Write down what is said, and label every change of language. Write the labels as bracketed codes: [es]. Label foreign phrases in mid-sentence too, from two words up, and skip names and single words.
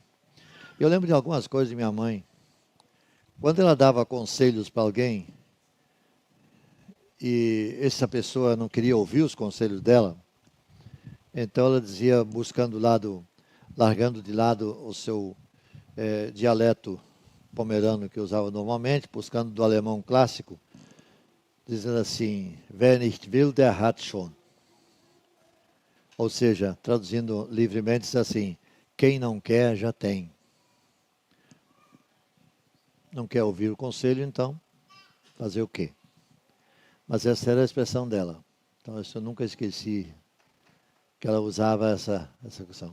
[pt] Eu lembro de algumas coisas de minha mãe. Quando ela dava conselhos para alguém e essa pessoa não queria ouvir os conselhos dela, então ela dizia, largando de lado o seu dialeto pomerano que usava normalmente, buscando do alemão clássico, dizendo assim, [de] wer nicht will, der hat schon. [pt] Ou seja, traduzindo livremente, diz assim, quem não quer, já tem. Não quer ouvir o conselho, então, fazer o quê? Mas essa era a expressão dela. Então, isso eu nunca esqueci, que ela usava essa questão.